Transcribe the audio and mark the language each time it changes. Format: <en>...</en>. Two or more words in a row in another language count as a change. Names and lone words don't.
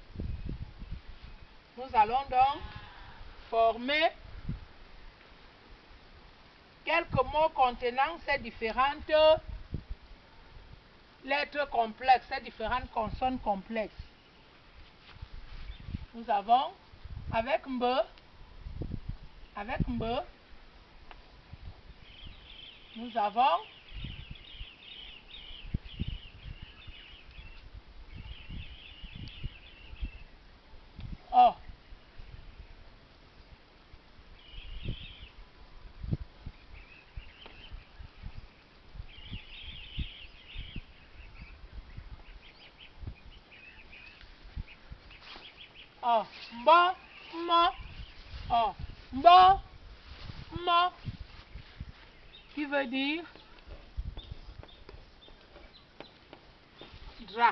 <fr>Nous allons donc former quelques mots contenant ces différentes lettres complexes, ces différentes consonnes complexes. Nous avons avec mb, nous avons o.</fr> <ff>O, mbo, mo, o, mbo, mo,</ff> <fr>qui veut dire drap.</fr>